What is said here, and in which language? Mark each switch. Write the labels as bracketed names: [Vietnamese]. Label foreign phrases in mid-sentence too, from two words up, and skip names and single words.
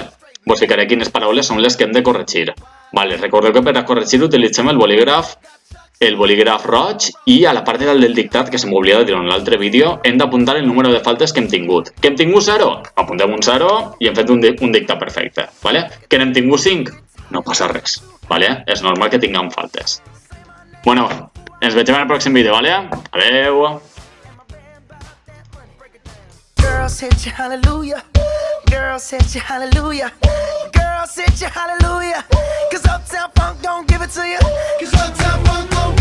[Catalan] Vos ficaré quines paraules són les que hem de corregir. Vale, recordeu que per a corregir utilitzem el bolígraf roig i a la part de dalt del dictat, que se m'oblida de dir en l'altre vídeo, hem d'apuntar el número de faltes que hem tingut. Que hem tingut 0? Apuntem un 0 i hem fet un dictat perfecte, ¿vale? Que n'hem tingut 5? No passa res, ¿vale? És normal que tinguem faltes. Bueno, ens veiem en el pròxim vídeo, ¿vale? Adeu! [English] Girls hit you hallelujah. Girls hit you hallelujah. Girls hit you hallelujah. 'Cause Uptown Funk don't give it to you. 'Cause Uptown Funk